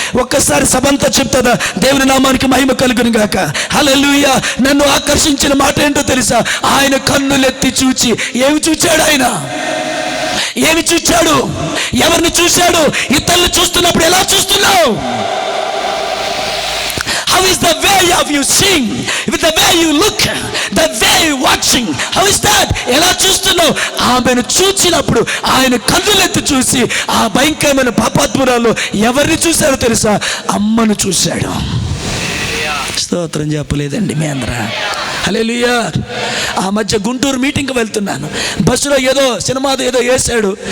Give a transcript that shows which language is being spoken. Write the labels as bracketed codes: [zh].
[te] ఒక్కసారి సభంతా చెప్తుందా? దేవుని నామానికి మహిమ కలుగును గాక. హల్లెలూయా. నన్ను ఆకర్షించిన మాట ఏంటో తెలుసా? ఆయన కన్నులెత్తి చూచి, ఏమి చూచాడు? ఆయన ఏమి చూచాడు? ఎవరిని చూశాడు? ఇతరులు చూస్తున్నప్పుడు ఎలా చూస్తున్నావు? [en] How is the way of you sing, with the way you look, the way you watching, how is that? [te] ఎలా చూస్తున్నావు? ఆమెను చూచినప్పుడు ఆయన కన్నులెత్తి చూసి, ఆ భయంకరమైన పాపాత్మురాలు ఎవరిని చూశారో తెలుసా? అమ్మను చూశాడు. స్తోత్రం చెప్పలేదండి మీ అందరూ? హల్లెలూయా. ఆ మధ్య గుంటూరు మీటింగ్కి వెళ్తున్నాను. బస్సులో ఏదో సినిమాతో ఏదో వేసాడు.